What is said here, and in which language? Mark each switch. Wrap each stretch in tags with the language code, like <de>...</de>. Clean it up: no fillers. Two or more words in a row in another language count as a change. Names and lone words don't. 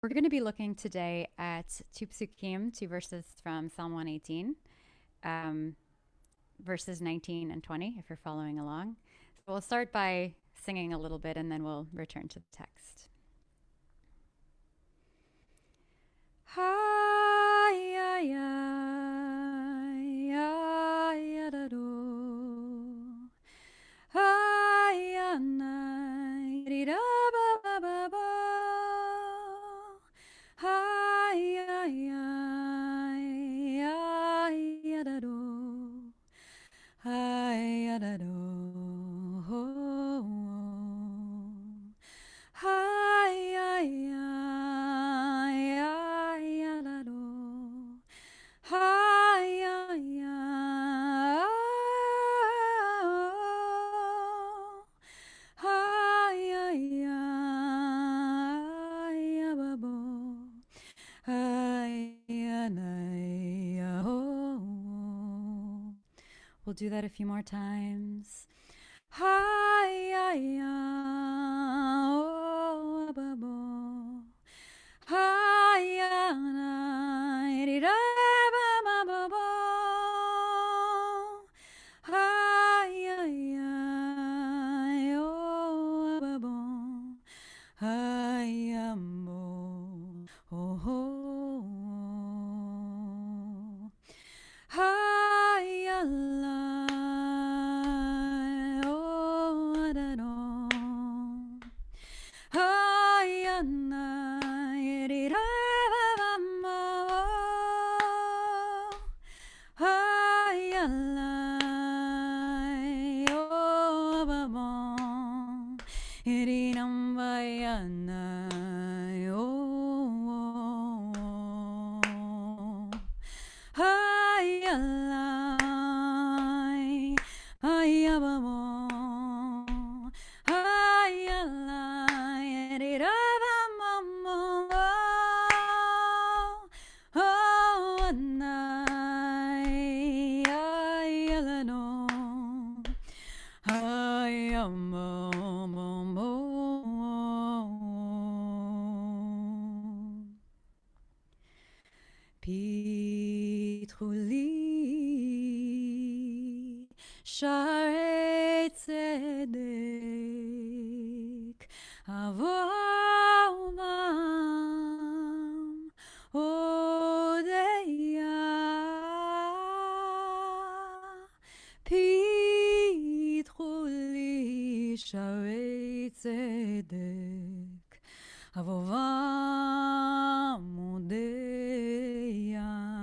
<en>We're going to be looking today at two psukim, two verses from Psalm 118, um, verses 19 and 20, if you're following along. So we'll start by singing a little bit and then we'll return to the text. Hi, ay, ay, ay, adado. Hi, anai, rida, ba, ba, ba, ba. Hi, ay, ay, ay, adado. Hi, adado. Hi, ay, ay, ay, adado. Hi, ay, ay. Hi, ay, ay, ababo. Hi, anay, oh. We'll do that a few more times. Hi, ay, oh, ababo. Hi, anay, da, ba, ba, ba, ba. Hi, ay, ay, oh, ababo. Hi, ambo, oh, oh. Hi, Allah, oh, adano. Hi, Anna, yedira, ba, ba, ma. Hi, Allah, oh, ba, ba. Yediram, ba, Anna, oh. Hi, Allah, hi, abamo. Hi, Allah, yedira, ba, ma, ma. Oh, Anna, ay, alano. Hi, amo, mo, mo.</en> <he>Pitruli, שערי צדק, אבומם, הודיה. פיתחולי, שערי צדק, אבומם, הודיה.</he>